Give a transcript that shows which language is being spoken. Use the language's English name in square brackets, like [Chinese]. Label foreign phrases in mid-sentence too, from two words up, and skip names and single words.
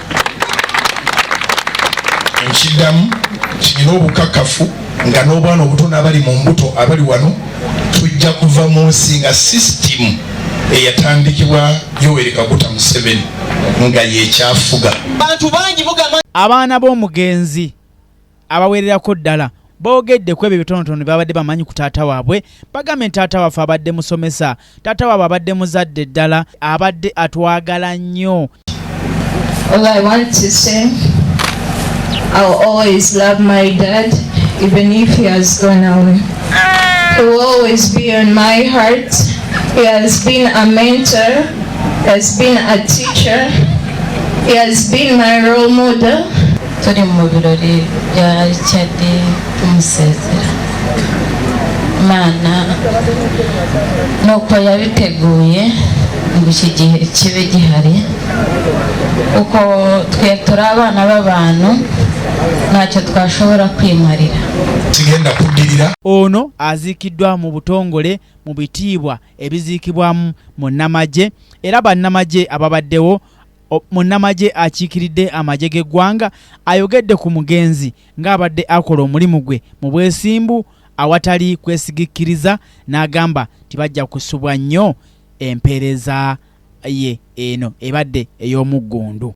[Ganda] Nkiddamu kinyina obukakafu nga n'obwana obutono abali mu mbuto abali wano tujja kuva mu nsi nga sisitimu eyatandikibwa Yoweri Kaguta Museveni nga yekyafuga. Abaana b'omugenzi abaweererako ddala boogedde ku ebyo bitonotono babadde bamanyi ku taata waabwe. Bagambye nti taata waffe abadde musomesa, taata waabwe abadde muzadde ddala, abadde atwagala nnyo. [English] All I want to say, I'll always love my dad, even if he has gone away. He will always be on my heart. He has been a mentor, he has been a teacher, he has been my role model. [Ganda] Turi mu birori bya Richard tumusezera. [Kinyarwanda] Mana nuko yabiteguye ngo iki gihe kibe gihari uko twe turi abana b'abantu ntacyo twashobora kwimarira. [Ganda] Tugenda kuddirira ono aziikiddwa mu butongole mu bitiibwa ebiziikibwamu munnamagye era bannamagye ababaddewo. Munnamagye akiikiridde amagye g'eggwanga ayogedde ku mugenzi ng'abadde akola omulimu gwe mu bwesimbu awatali kwesigikkiriza, n'agamba tibajja kusubwa nnyo empeereza ye eno ebadde ey'omuggundu.